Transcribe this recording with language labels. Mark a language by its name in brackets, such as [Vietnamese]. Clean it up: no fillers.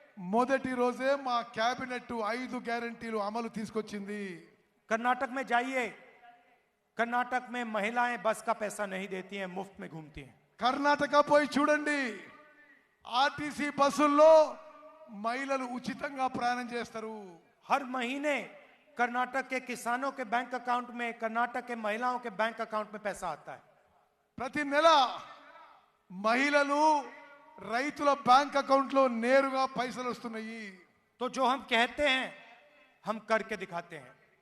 [Telugu] మొదటి రోజే మా క్యాబినెట్ 5 గ్యారంటీలు అమలు తీసుకొచ్చింది. [Hindi] कर्नाटक में जाइए, कर्नाटक में महिलाएं बस का पैसा नहीं देती हैं, मुफ्त में घूमती हैं. [Telugu] కర్ణాటక పోయి చూడండి, ఆర్టీసీ బస్సుల్లో మహిళలు ఉచితంగా ప్రయాణం చేస్తారు. [Hindi] हर महीने कर्नाटक के किसानों के बैंक अकाउंट में, कर्नाटक के महिलाओं के बैंक अकाउंट में पैसा आता है. [Telugu] ప్రతి నెల మహిళలు రైతుల బ్యాంక్ అకౌంట్ లో నేరుగా పైసలు వస్తున్నాయి. [Hindi] तो जो हम कहते हैं हम करके दिखाते हैं.